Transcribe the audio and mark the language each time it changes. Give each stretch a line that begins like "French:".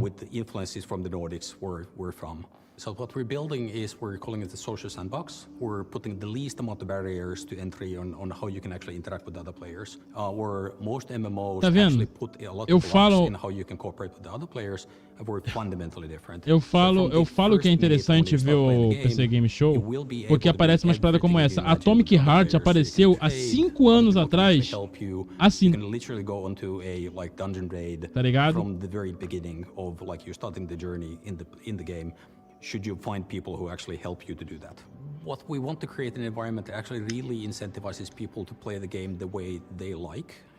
English: With the influences from the Nordics where we're from. So what we're building is, we're calling it the social sandbox. We're putting the least amount of barriers to entry on how you can actually interact with other players. Where most MMOs actually put a lot of blocks in how you can cooperate with the other players, and we're fundamentally different.
Portuguese: Eu falo que é interessante ver o PC Game Show, porque aparece umas paradas como essa. Atomic Heart apareceu há 5 anos atrás. Assim.
English: You can literally go onto a like dungeon raid from the very beginning of like you starting the journey in the game. Should you find people who actually help you to do that? What we want to create an environment that actually really incentivizes people to play the game the way they like.